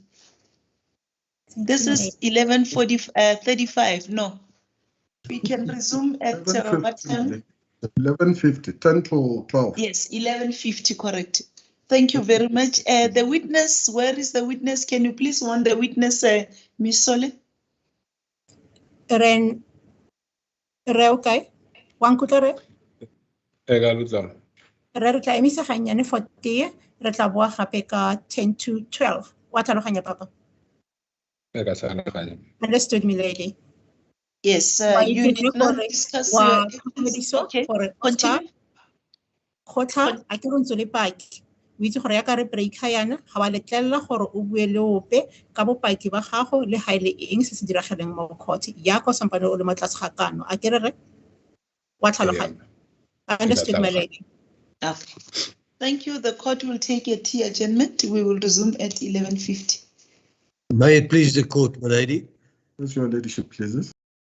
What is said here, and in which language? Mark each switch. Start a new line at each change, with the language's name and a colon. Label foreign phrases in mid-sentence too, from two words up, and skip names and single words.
English: This is 35. No, we can resume at what time? 11:50, 10 to 12. Yes, 11:50, correct. Thank you very much. The witness, where is the witness? Can you please warn the witness, Ms. Sole? Okay. Wankutare.
Tswana: Re tla emisa ganyane
English: for tee,
Tswana: re tla boa gape ka 10 to 12. Wa tlhaloganya papa? e ka tlhaloganya.
English: Understood, milady. Yes,
Tswana: Wa
English: you
Tswana: itse
English: need not
Tswana: gore
English: discuss
Tswana: wa
English: your evidence.
Tswana: tlhokomediso
English: Okay,
Tswana: gore o ska
English: continue.
Tswana: kgotla a ke re ntse le paki. O itse gore ya ka re breaker yana ga wa letlelela gore o bue le ope ka bopaki ba gago le ga ile eng se se dirageleng mo court ya go sampane o le mo tlase ga kano a ke re wa tlhaloganya.
English: Understood, my lady. Okay. Thank you. The court will take a tea adjournment. We will resume at 11:50. May it please the court, my lady. As your ladyship pleases.